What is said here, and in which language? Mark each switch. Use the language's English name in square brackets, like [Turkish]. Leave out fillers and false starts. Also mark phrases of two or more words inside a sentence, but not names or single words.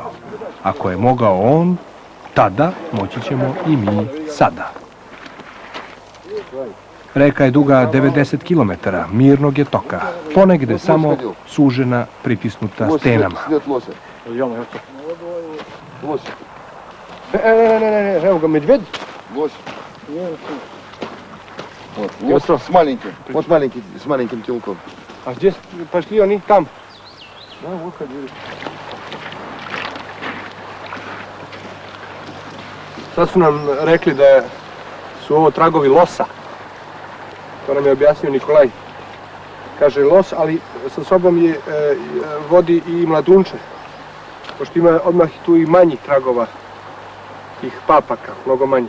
[Serbian] Ako je mogao on, tada moći ćemo i mi sada. Reka je duga 90 km, mirnog je toka, ponegde samo sužena, pritisnuta stenama. Ne, evo ga medved. [Russian] С маленьким, вот маленький, с маленьким телком. А где пошли они? Там. Да, вот ходили. [Serbian] Sad su nam rekli da su ovo tragovi losa. To nam je objasnio Nikolaj. Kaže los, ali sa sobom je vodi i mladunče. Pošto ima odmah tu i manjih tragova, tih papaka, mnogo manjih.